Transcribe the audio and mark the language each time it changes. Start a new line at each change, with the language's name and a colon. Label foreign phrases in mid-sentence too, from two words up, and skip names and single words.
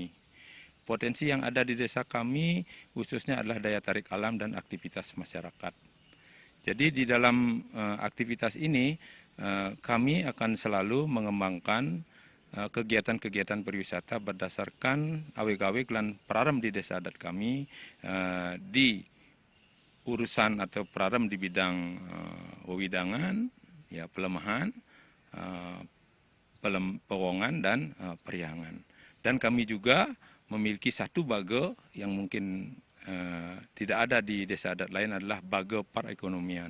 Indonesian: Potensi yang ada di desa kami khususnya adalah daya tarik alam dan aktivitas masyarakat. Jadi di dalam aktivitas ini kami akan selalu mengembangkan kegiatan-kegiatan pariwisata berdasarkan
Balinese: aweg-aweg lan prarem
Indonesian: di desa adat kami di urusan atau prarem di bidang wewidangan, ya pelemahan, pewongan dan periangan. Dan kami juga memiliki satu bage yang mungkin tidak ada di desa adat lain adalah bage perekonomian.